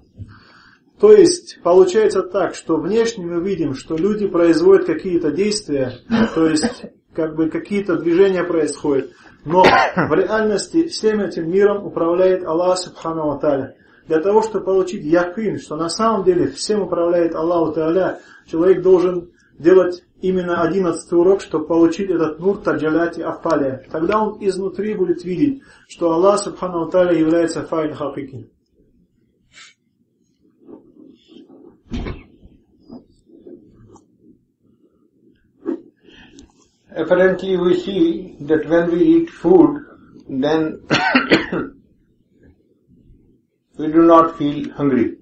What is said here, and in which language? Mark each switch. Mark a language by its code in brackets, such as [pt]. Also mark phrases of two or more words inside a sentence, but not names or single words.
[ru] То есть, получается так, что внешне мы видим, что люди производят какие-то действия, то есть, какие-то движения происходят, но в реальности всем этим миром управляет [ar] الله سبحانه وتعالى. [ru] Для того, чтобы получить якин, что на самом деле всем управляет [ar] الله تعالى, [ru] человек должен делать именно 11-й урок, чтобы получить этот [ar] نور تجليات الأفعال. [ru] Тогда он изнутри будет видеть, что [ar] الله سبحانه وتعالى [ru] является [ar] فاعل حقيقي. [en] Apparently we see that when we eat food, then we do not feel hungry.